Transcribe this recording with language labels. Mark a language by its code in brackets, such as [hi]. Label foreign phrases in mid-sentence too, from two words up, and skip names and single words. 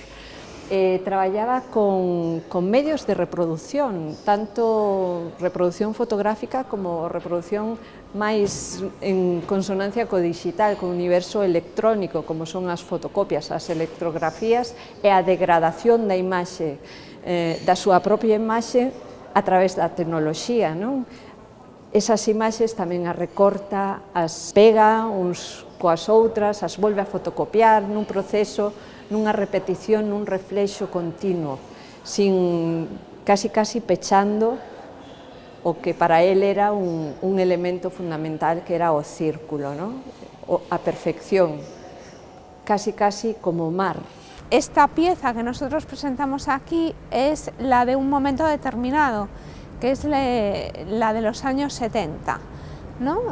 [gl] Traballaba con medios de reproducción, tanto reproducción fotográfica como reproducción máis en consonancia co digital, co universo electrónico, como son as fotocopias, as electrografías e a degradación da imaxe, da súa propia imaxe a través da tecnoloxía, non? Esas imaxes tamén as recorta, as pega uns coas outras, as volve a fotocopiar nun proceso, nunha repetición, nun reflexo continuo, casi pechando o que para él era un elemento fundamental, que era o círculo, ¿no? A perfección, casi como mar. [es] Esta pieza que nosotros presentamos aquí es la de un momento determinado, que es la de los años 70, ¿no?